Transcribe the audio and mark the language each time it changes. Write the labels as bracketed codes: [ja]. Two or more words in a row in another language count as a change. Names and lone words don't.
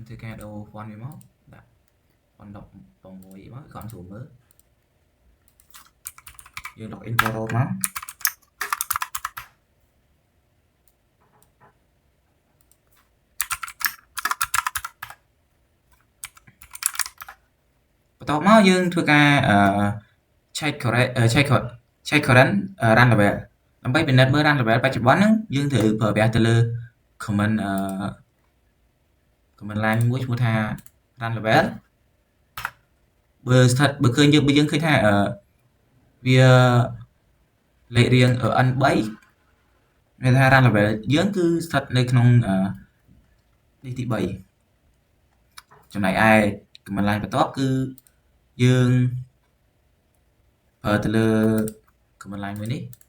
[km] ធ្វើការដូរ font វាមកដាក់ font 16មកគាត់ស្រួលមើល យើង [en] login portal [km] មកបន្ទាប់មកយើងធ្វើការ [en] check current run level [km] ដើម្បីពិនិត្យមើល [en] run level [km] បច្ចុប្បន្នហ្នឹងយើងត្រូវប្រើប្រាស់ទៅលើ command line មួយឈ្មោះថា [en] run level [km] បើឃើញយើងឃើញថាវាលេខរៀង n3 មានថា run level យើងគឺស្ថិតនៅក្នុងនេះទី3ចំណែកឯ [en] command line [km] បន្ទាប់គឺយើងប្រើទៅលើ [en] command line [km] មួយនេះ